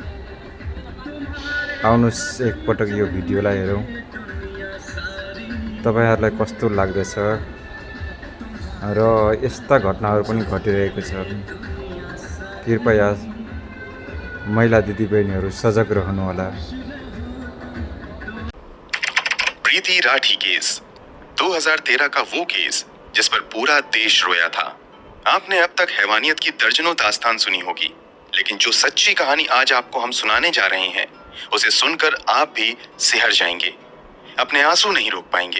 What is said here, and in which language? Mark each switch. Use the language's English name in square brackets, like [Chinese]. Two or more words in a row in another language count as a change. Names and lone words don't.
[Nepali] आउनुहोस् एकपटक यो भिडियोलाई हेरौँ, तपाईहरुलाई कस्तो लाग्दछ र यस्ता घटनाहरू पनि घटिरहेको छ। कृपया महिला दिदीबहिनीहरू सजग रहनुहोला। [Hindi] प्रीति राठी केस 2013 का वो केस जिस पर पूरा देश रोया था। आपने अब तक हैवानियत की दर्जनों दास्तान सुनी होगी, लेकिन जो सच्ची कहानी आज आपको हम सुनाने जा रहे हैं उसे सुनकर आप भी सिहर जाएंगे, अपने आंसू नहीं रोक पाएंगे।